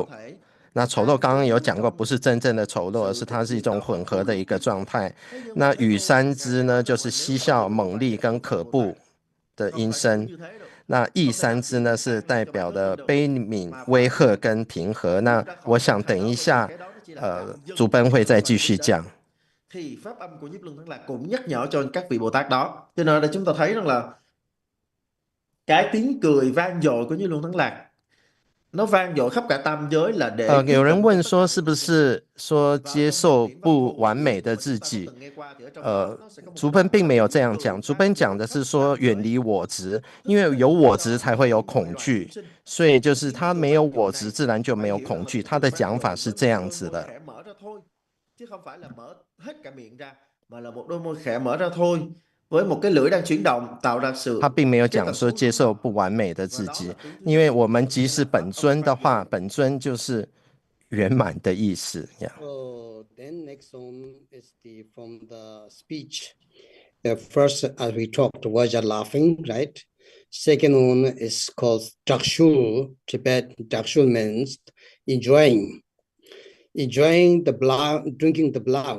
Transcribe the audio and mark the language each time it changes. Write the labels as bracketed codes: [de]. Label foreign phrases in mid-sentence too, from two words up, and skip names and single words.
[zh] 那丑陋刚刚有讲过，不是真正的丑陋，而是它是一种混合的一个状态。那羽3支呢，就是嬉笑、猛力跟可怖的音声。那意3支呢，是代表的悲悯、威吓跟平和。那我想等一下主本会再继续讲。 [vi] Thì pháp âm của Nhiếp Luân Thắng Lạc cũng nhắc nhở cho các vị Bồ Tát đó. Cho nên là chúng ta thấy rằng là cái tiếng cười vang dội của Nhiếp Luân Thắng Lạc nó vang dội khắp cả tam giới là để [zh] 有人问说是不是说接受不完美的自己？竹本并没有这样讲，竹本讲的是说远离我执，因为有我执才会有恐惧，所以就是他没有我执，自然就没有恐惧。他的讲法是这样子的。 [vi] chứ không phải là mở hết cả miệng ra, mà là một đôi môi khẽ mở ra thôi, với một cái lưỡi đang chuyển động tạo ra sự。 [zh] 他并没有讲说接受不完美的自己，因为我们即是本尊的话，本尊就是圆满的意思。 [en] So then next one is from the speech. First, as we talked, was laughing, right? Second one is called Dakshu. Tibet Dakshu means enjoying the blood, drinking the blood.